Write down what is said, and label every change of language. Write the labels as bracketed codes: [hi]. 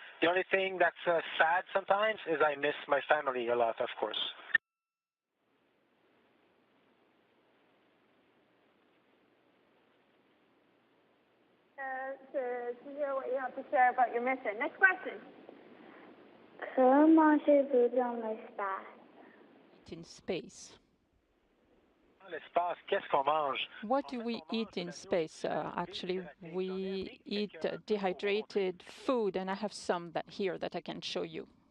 [en] The only thing that's sad sometimes is I miss my family a lot, of course. To hear what you have to share about your mission. Next question. [fr] Que mangez-vous dans l'espace? [en] In space. [fr] L'espace, qu'est-ce qu'on mange? [en] What do we eat in space? Actually, we eat dehydrated food, and I have some here that I can show you.